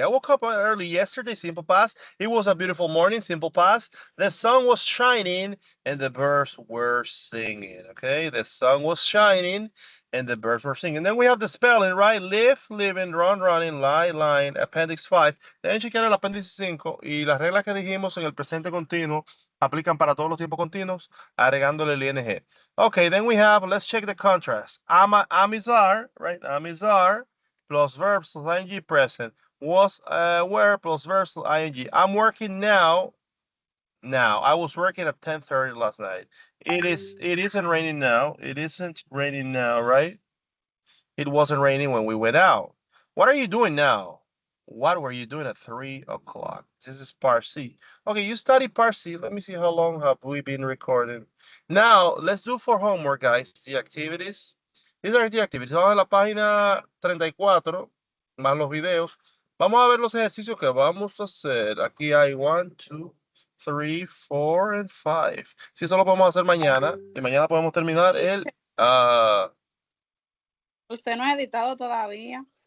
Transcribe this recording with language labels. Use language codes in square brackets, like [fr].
[en] I woke up early yesterday, simple past. It was a beautiful morning, simple past. The sun was shining and the birds were singing. Okay, the sun was shining and the birds were singing. Then we have the spelling, right? Live, living, run, running, lie, lying, appendix 5. [es] Deben chequear el apéndice 5 y las reglas que dijimos en el presente continuo aplican para todos los tiempos continuos, agregándole el ing. [en] Okay, then we have, let's check the contrast. Am is are, right? Am is are plus verbs plus ing present. Was were plus verbs plus ing. I'm working now. Now I was working at 10:30 last night. It isn't raining now. It isn't raining now, right? It wasn't raining when we went out. What are you doing now? What were you doing at 3 o'clock? This is part C. Okay, you study part C. Let me see how long have we been recording. Now, let's do for homework, guys, the activities. These are the activities. [es] Vamos a la página 34, más los videos. Vamos a ver los ejercicios que vamos a hacer. Aquí hay 1, 2, 3, 4, and 5. Si eso lo podemos hacer mañana. Y mañana podemos terminar el... Usted no ha editado todavía.